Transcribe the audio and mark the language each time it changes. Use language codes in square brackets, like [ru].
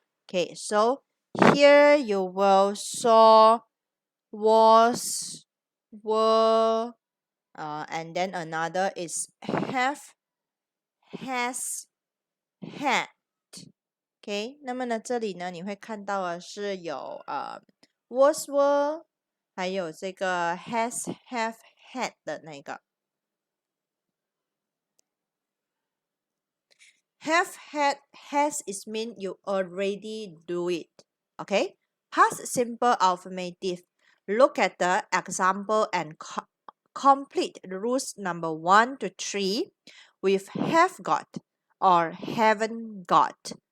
[en] Okay, so here you will saw, was, were, and then another is have, has, had. [zh] OK， 那么呢，这里呢，你会看到的是有was were， 还有这个 has have had 的那个。 [en] Have had has is mean you already do it. OK, past simple affirmative. Look at the example and complete the rules number 1 to 3 with have got or haven't got.